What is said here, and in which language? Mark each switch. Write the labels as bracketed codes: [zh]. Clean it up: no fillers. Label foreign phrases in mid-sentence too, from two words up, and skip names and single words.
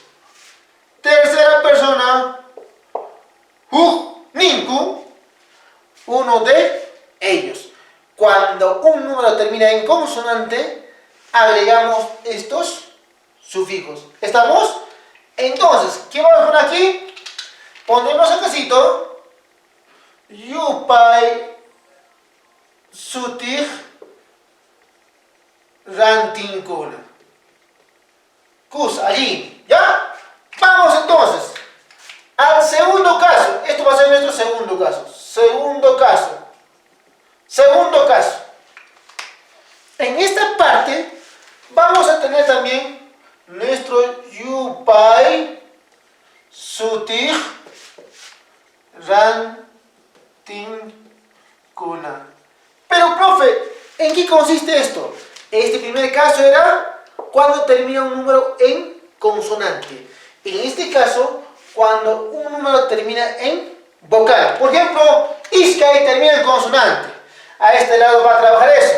[es] Tercera persona, hukninku. Uno de ellos. Cuando un número termina en consonante, agregamos estos sufijos. ¿Estamos? Entonces, ¿qué vamos a poner aquí? Ponemos el casito. [qu] Yupay sutij rantinkuna. Kus, [es] allí. ¿Ya? Vamos entonces al segundo caso. Esto va a ser nuestro segundo caso. Segundo caso. Segundo caso. En esta parte vamos a tener también nuestro [qu] yupay sutij rantinkuna. [es] Pero, profe, ¿en qué consiste esto? Este primer caso era cuando termina un número en consonante. En este caso, cuando un número termina en vocal. Por ejemplo, iskay termina en consonante. A este lado va a trabajar eso.